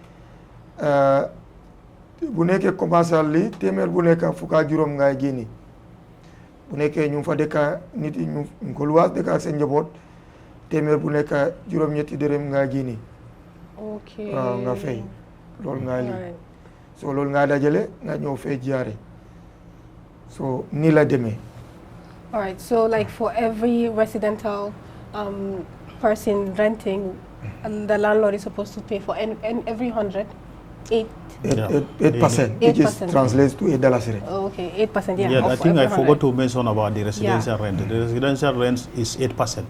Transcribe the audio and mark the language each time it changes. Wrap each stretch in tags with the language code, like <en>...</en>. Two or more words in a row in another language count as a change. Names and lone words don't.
<wo>bu nekkee commercial li téeméer bu nekk fukk ak juróom ngay génni bu nekkee ñu fa dëkk nit yi ñu ko luwaas dëkk ak seen njaboot téeméer bu nekk juróom-ñetti dërëm nga génni waaw nga fay loolu nga lii so loolu nga dajale nga ñëw fay jaare so nii la demee.</wo> <en>All right, so like for every residential person renting, the landlord is supposed to pay for every 8%, which is translates to $8. Okay, 8%. Yeah. Yeah, I think I forgot to mention about the residential rent. The residential rent is 8%.</en>